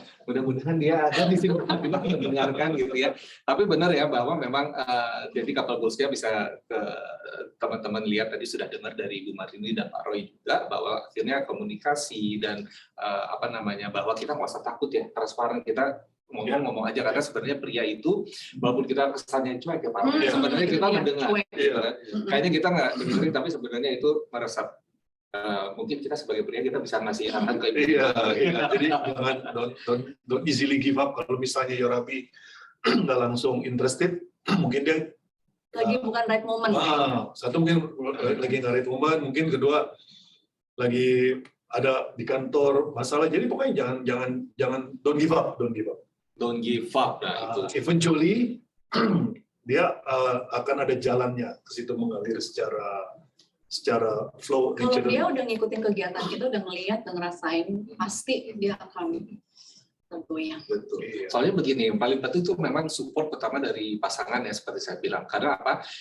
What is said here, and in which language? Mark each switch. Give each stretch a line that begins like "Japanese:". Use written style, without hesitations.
Indonesian: Mudah-mudahan dia ada di sini mendengarkan gitu ya. Tapi benar ya bahwa memang jadi Couple Goals-nya bisa teman-teman lihat tadi sudah dengar dari Bu Marini dan Pak Roy juga bahwa akhirnya komunikasi dan bahwa kita nggak usah takut ya, transparan, kita ngomong aja, karena sebenarnya pria itu walaupun kita kesannya cuek ya Pak, sebenarnya kita mendengar. Kayaknya kita nggak dengerin, tapi sebenarnya itu meresap. Mungkin kita sebagai pria kita bisa ngasih arahan ke ibu. Jadi jangan
English: don't easily give up.
Indonesian: Kalau misalnya Yorabi nggak langsung interested, mungkin dia lagi bukan
English: right moment.
Indonesian: Satu mungkin lagi nggak
English: right moment,
Indonesian: mungkin kedua lagi ada di kantor masalah. Jadi pokoknya jangan
English: don't give up. Don't give up.
Indonesian: Nah, itu. Eventually dia akan ada jalannya ke situ mengalir secara flow. Kalau dia udah ngikutin kegiatan kita, udah ngelihat, udah ngerasain, pasti dia akan tentunya. Betul. Soalnya begini, yang paling penting itu memang support pertama dari pasangan ya, seperti saya bilang. Karena apa?